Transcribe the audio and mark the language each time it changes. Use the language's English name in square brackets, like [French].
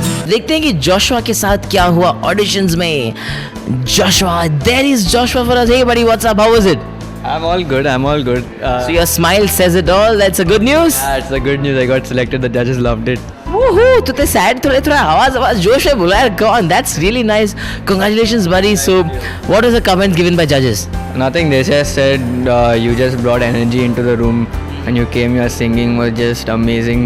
[Hindi] देखते हैं कि जोशुआ के साथ क्या हुआ ऑडिशंस में. [English] Joshua, there is Joshua for us. Hey buddy, what's up? How was it? I'm all good. So your smile says it all. That's a good news. Yeah, it's a good news. I got selected. The judges loved it. Woohoo! [Hindi] तू तो sad थोड़ा आवाज जोश में बोला यार. [English] Go on, that's really nice. Congratulations, buddy. So, what was the comment given by judges? Nothing. They just said you just brought energy into the room, and you came here singing was just amazing.